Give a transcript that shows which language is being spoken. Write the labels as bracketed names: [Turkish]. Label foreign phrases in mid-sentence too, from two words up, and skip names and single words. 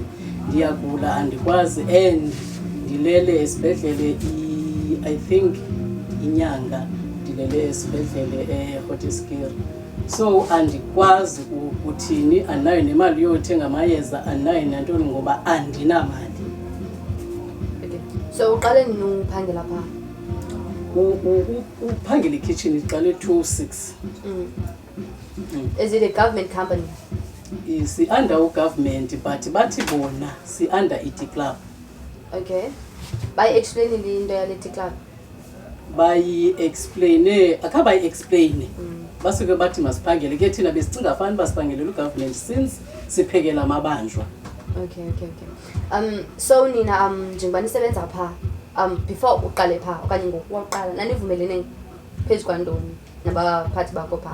[Xhosa] Ndiyagula andikwazi and ndilele esibhedlele [English] I think [Xhosa] inyanga ndilele esibhedlele eGotskeur. So andikwazi ukuthini, andinayo nemali yothenga amayeza, andinayo nantoni ngoba andinamali. So uqale nini uphangela pha? Uphangela ekitchen iqale 206. [English] Is it a government company? [Xhosa] Si [English] under government but [Xhosa] bathi bona si [English] under IT club. Okay. [Xhosa] Bayi-explain into yale IT club? Bayi-explaine, akabayi-explaine. Basuke bathi masiphangele ke thina besicinga fani basiphangelela ugovernment since siphekela amabanjwa. [English] Okay. [Xhosa] So nina njengoba nisebenza pha before uqale pha okanye ngokuqala nanivumelene phezu kwantoni nabaphathi bakho pha?